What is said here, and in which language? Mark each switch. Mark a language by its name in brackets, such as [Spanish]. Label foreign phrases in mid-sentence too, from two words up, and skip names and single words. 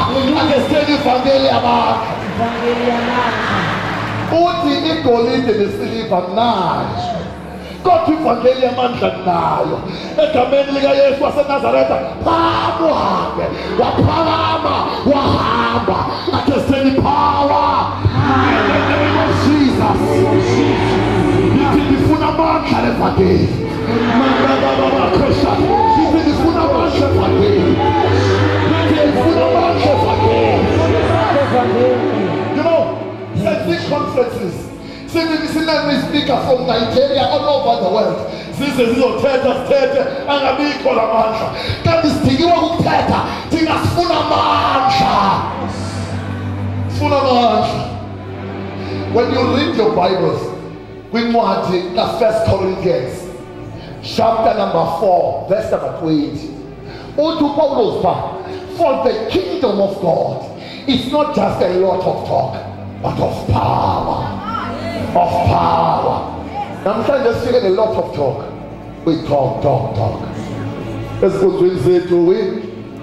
[Xhosa] Akesitheni ivangeli yamandla. Uthi igolide nesiliva anayo. Kodwa ivangeli yamandla nayo. Egameni likaYesu waseNazaretha phamo uhambe. Waphakama wahamba. Akesitheni power. [English] In the name of Jesus. [Xhosa] Ndifuna amandla levangeli. Ndifuna amandla levangeli. Ndifuna amandla levangeli. [English] You know, at these conferences, we speakers from Nigeria all over the world. [Xhosa] Sizothetha angabikho lamandla. Kanti sidingiwe ukuthetha thina sifuna amandla. Sifuna amandla. [English] When you read your Bibles, [Xhosa] kwincwadi ka [English] 1 Corinthians chapter number 4 verse number 20, [Xhosa] uthi uPawulos pha, [English] for the kingdom of God is not just a lot of talk but of power. Of power. [Xhosa] Namhlanje sifike [English] a lot of talk. We talk. [Xhosa] Esikhundleni zethu